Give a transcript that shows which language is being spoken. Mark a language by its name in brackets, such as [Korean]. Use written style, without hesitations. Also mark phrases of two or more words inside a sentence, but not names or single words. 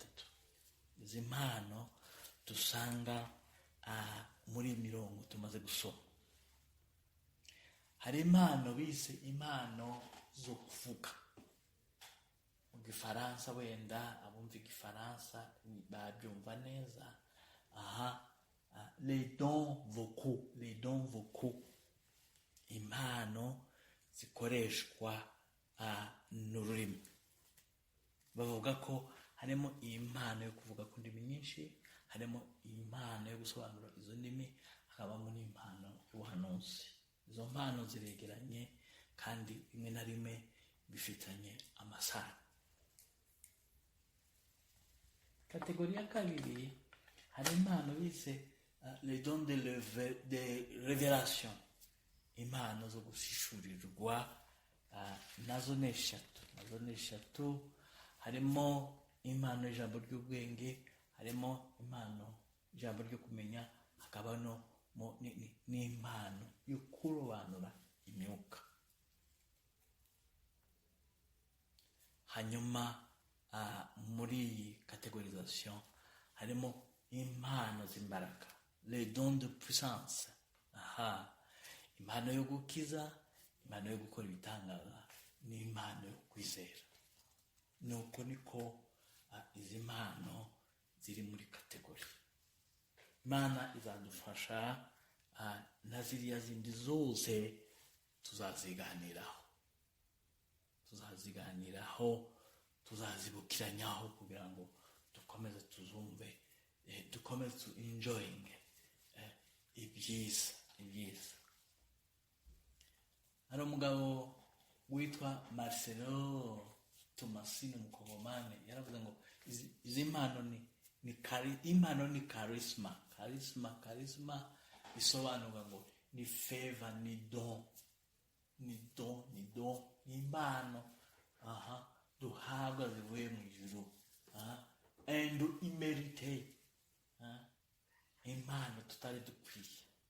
[Kinyarwanda] Izi mpano dusanga muri mirongo tumaze gusoma. Hari impano bise impano zo kuvuga. Mu Gifaransa, wenda abumva Igifaransa babyumva neza. [French] Les dons vocaux. [Kinyarwanda] Impano zikoreshwa n'ururimi. Bavuga ko harimo impano yo kuvuga ku ndimi nyinshi, harimo impano yo gusobanura izo ndimi, hakabamo n'impano y'ubuhanuzi. Izo mpano ziregeranye kandi rimwe na rimwe bifitanye amasano. Kategori ya 2, hari impano bise [French] les dons de révélation. [Kinyarwanda] Impano zo gushishurirwa, nazo ni 3. Harimo impano y'ijambo ry'ubwenge, harimo impano y'ijambo ryo kumenya, hakaba n'impano yo kurobanura imyuka. Hanyuma muri iyi catégorisation harimo impano z'imbaraga, [French] les dons de puissance. [Kinyarwanda] Impano yo gukiza, impano yo gukora ibitangaza, n'impano yo kwizera. Nuko niko izi mpano ziri muri kategori. Imana izadufasha na ziriya zindi zose tuzaziganiraho, tuzazibukiranyaho kugira ngo dukomeze tuzumve, dukomeze [English] to enjoying [Kinyarwanda] ibyiza. Hari umugabo witwa Marcelo Tomasino Mukongomane yaravuze ngo izi mpano impano ni charisma bisobanurwa ngo ni favor, ni don, ni impano duhabwa zivuye mu ijuru, and imerite, impano tutari dukwiye.